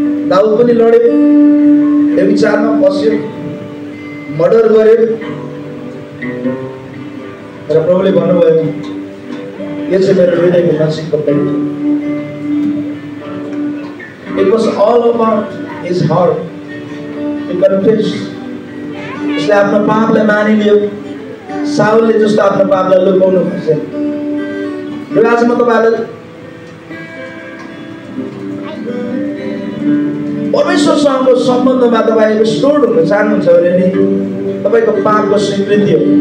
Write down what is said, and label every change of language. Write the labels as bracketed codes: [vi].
[ne] दाउद पनि लड्यो, व्यभिचारमा फस्यो, मर्डर गर्यो, र प्रभुले भन्नुभयो यो चाहिँ मेरो हृदयको नजिकको प्रेम। [en] It was all about his heart to confess। [ne] उसले आफ्नो पापलाई मानिलियो, साउलले जस्तो आफ्नो पापलाई लुकाउनु खोजेन। र आज म तपाईँलाई परमेश्वरसँगको सम्बन्धमा तपाईँ रिस्टोर्ड हुन चाहनुहुन्छ भने नि तपाईँको पापको स्वीकृति हो।